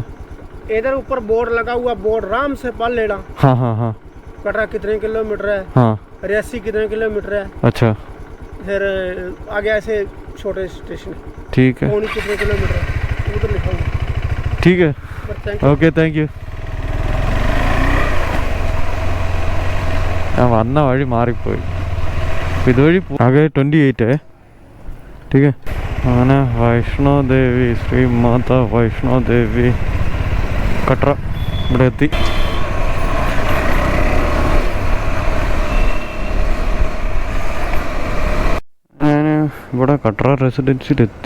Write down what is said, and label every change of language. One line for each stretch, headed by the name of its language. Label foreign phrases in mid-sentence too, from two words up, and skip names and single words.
Hindi: इधर ऊपर बोर्ड लगा हुआ, बोर्ड आराम से पढ़ लेना। हाँ हाँ हाँ कटरा कितने किलोमीटर है, हाँ रियासी कितने किलोमीटर है, अच्छा फिर आगे ऐसे छोटे स्टेशन ठीक है। पौनी कितने किलोमीटर है, उधर लिखा हुआ। ठीक है
English: okay thank you.
Malayalam: ഞാൻ വന്ന വഴി മാറിപ്പോയി, ഇതുവഴി ആകെ 28
Hindi: ठीक है.
Malayalam: അങ്ങനെ വൈഷ്ണോ ദേവി ശ്രീ മാതാ വൈഷ്ണോ ദേവി കട്ര ഇവിടെ എത്തി. ഞാൻ ഇവിടെ കട്ര റെസിഡൻസിലെത്തി.